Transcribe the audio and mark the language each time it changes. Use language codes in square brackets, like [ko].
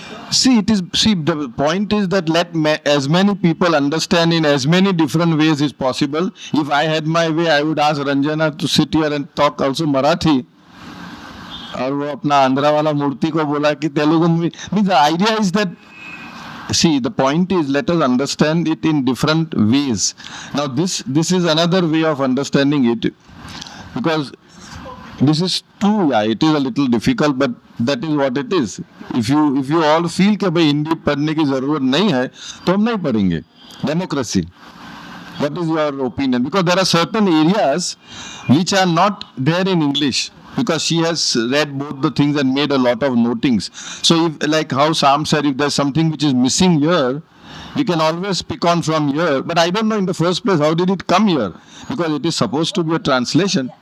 [en] See, the point is that let as many people understand in as many different ways as possible. If I had my way, I would ask Ranjana to sit here and talk also Marathi. [hi] और वो अपना आंध्रा वाला मूर्ति को बोला कि तेलुगु में [en] Means the idea is that see the point is let us understand it in different ways. Now this is another way of understanding it, because this is too, yeah, it is a little difficult, but that is what it is. If you all feel [hi] कि भाई हिंदी पढ़ने की जरूरत नहीं है तो हम नहीं पढ़ेंगे. [en] Democracy. What is your opinion? Because there are certain areas which are not there in English. Because she has read both the things and made a lot of notings. So, if, like how Sam said, if there's something which is missing here, we can always pick on from here. But I don't know in the first place how did it come here? Because it is supposed to be a translation.